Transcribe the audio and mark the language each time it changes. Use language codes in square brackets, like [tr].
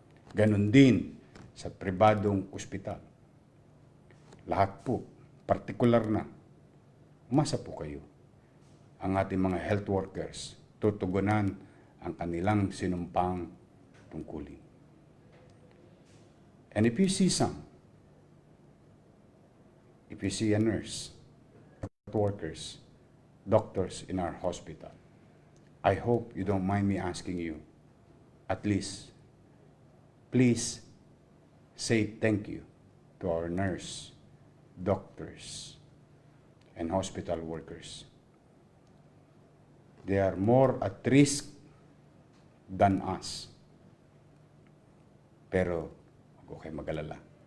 [tl] Ganon din sa pribadong ospital. Lahat po, partikular na, umasa po kayo. Ang ating mga health workers tutugunan ang kanilang sinumpang tungkulin. [en] And if you see a nurse, health workers, doctors in our hospital, I hope you don't mind me asking you, at least, please say thank you to our nurse, doctors, and hospital workers. They are more at risk than us. [tl] Pero, huwag kayo mag-alala.